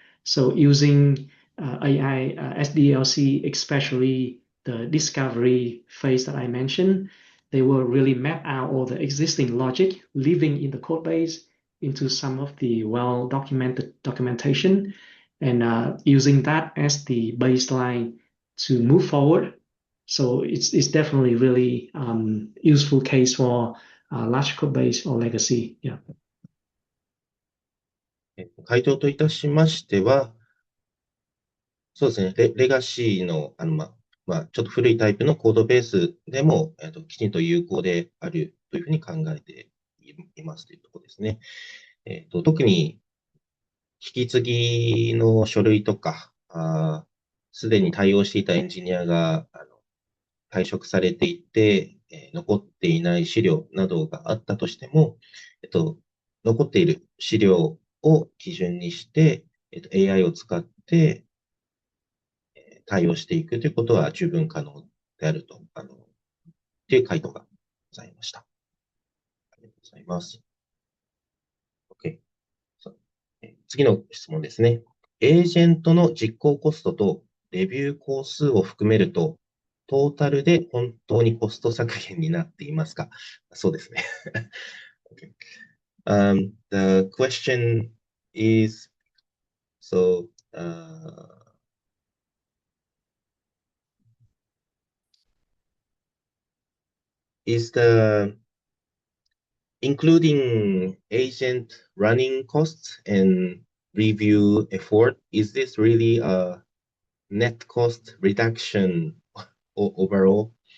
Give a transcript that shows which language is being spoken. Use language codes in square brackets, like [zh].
[en] So using AI SDLC, especially the discovery phase that I mentioned, they will really map out all the existing logic living in the code base into some of the well-documented documentation, and using that as the baseline to move forward. So it's definitely really useful case for large code base or legacy. Yeah. [ja] 回答といたしましては、そうですね、レガシーの、ちょっと古いタイプのコードベースでも、きちんと有効であるというふうに考えていますというところですね。特に、引き継ぎの書類とか、すでに対応していたエンジニアが退職されていて、残っていない資料などがあったとしても、残っている資料を基準にして、AI を使って対応していくということは十分可能であると、いう回答がございました。ありがとうございます。 OK。 次の質問ですね。エージェントの実行コストとレビュー工数を含めると、トータルで本当にコスト削減になっていますか？そうですね。 [en] Okay. The question is, so, is the including agent running costs and review effort, is this really a net cost reduction overall?